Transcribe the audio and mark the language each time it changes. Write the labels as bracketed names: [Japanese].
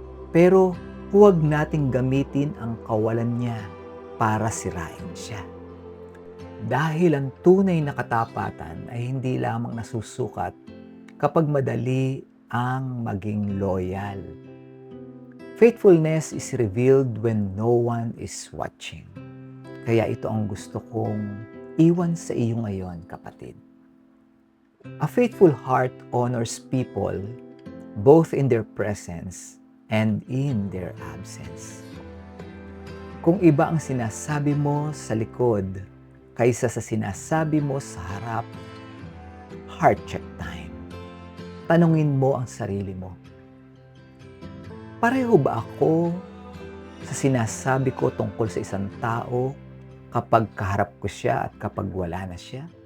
[Filipino] Pero huwag nating gamitin ang kawalan niya para sirain siya. Dahil ang tunay na katapatan ay hindi lamang nasusukat kapag madali ang maging loyal. [English] Faithfulness is revealed when no one is watching. [Filipino] Kaya ito ang gusto kong iwan sa iyo ngayon, kapatid. [English] A faithful heart honors people both in their presence and in their absence. [Filipino] Kung iba ang sinasabi mo sa likod kaysa sa sinasabi mo sa harap, [English] heart check time. [Filipino] Tanungin mo ang sarili mo. Pareho ba ako sa sinasabi ko tungkol sa isang tao kapag kaharap ko siya at kapag wala na siya?